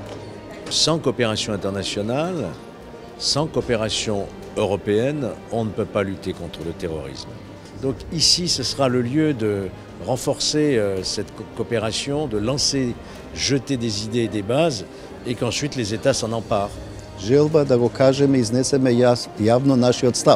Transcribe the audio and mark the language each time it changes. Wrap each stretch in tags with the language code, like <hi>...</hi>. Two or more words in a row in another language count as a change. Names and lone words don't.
<fr>Sans coopération internationale, sans coopération européenne, on ne peut pas lutter contre le terrorisme. Donc ici, ce sera le lieu de renforcer cette coopération, de lancer, jeter des idées et des bases, et qu'ensuite les États s'en emparent.</fr> <mk>Желба да го кажеме, изнесеме јавно нашиот став.</mk>